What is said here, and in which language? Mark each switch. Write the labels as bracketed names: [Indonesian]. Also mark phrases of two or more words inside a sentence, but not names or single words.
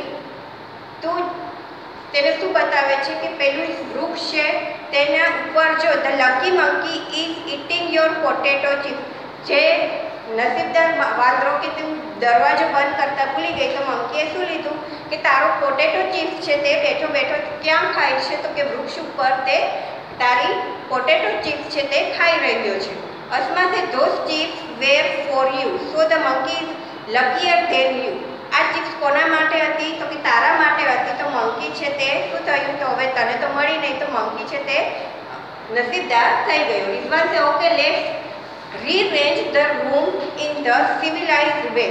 [Gujarati] તું તેને શું બતાવે છે કે પેલું વૃક્ષ છે તેના ઉપર જો [English] the lucky monkey is eating your potato chips. [Gujarati] જે નસીબદાર વાંદરો કે તું દરવાજો બંધ કરતા ભૂલી ગઈ તો મંકીએ શું લીધું કે તારો [English] potato chips [Gujarati] છે તે બેઠો બેઠો ક્યાં ખાય છે? તો કે વૃક્ષ ઉપર તે તારી [English] potato chips [Gujarati] છે તે ખાઈ રહ્યો છે. [English] Asma said, those chips were for you. So the monkey is luckier than you. [Gujarati] આ ચિપ્સ કોના માટે હતી? તો કે તારા માટે હતી. તો મંકી છે તે શું થયું? તો હવે તને તો મળી નહીં, તો મંકી છે તે નસીબદાર થઈ ગયો. [English] Rizwan say okay let's rearrange the room in the civilized way.